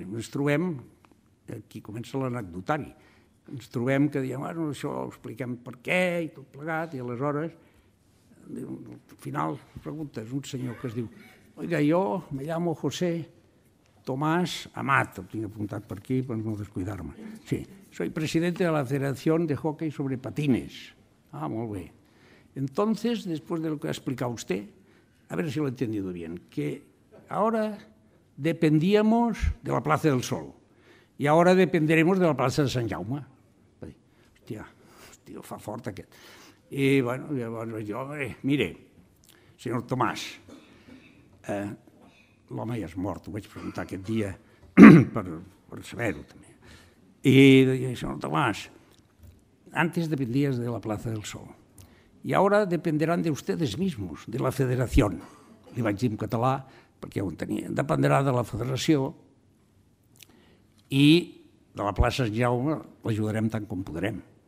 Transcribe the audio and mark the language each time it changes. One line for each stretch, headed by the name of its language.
Catalan: Ens trobem, aquí comença l'anecdotari, ens trobem que diem, bueno, això ho expliquem per què i tot plegat, i aleshores, al final, preguntes un senyor que es diu,
Spanish: oiga, yo me llamo José Tomás Amat,
Catalan: ho tinc apuntat per aquí per no descuidar-me.
Spanish: Sí, soy presidente de la Federación de Hockey sobre Patines.
Catalan: Ah, molt bé.
Spanish: Entonces, después de lo que ha explicado usted, a ver si lo he entendido bien, que ahora dependíamos de la Plaza del Sol y ahora dependeremos de la Plaza de Sant Jaume.
Catalan: Hòstia, fa fort aquest. I, bueno, llavors vaig dir, mire, senyor Tomàs, l'home ja és mort, ho vaig preguntar aquest dia per saber-ho també.
Spanish: Y dije, señor Tomás, antes dependías de la Plaza del Sol y ahora dependerán de ustedes mismos, de la federación.
Catalan: Li vaig dir en català, perquè ho entenia. Dependrà de la federació i de la plaça Sant Jaume l'ajudarem tant com podrem.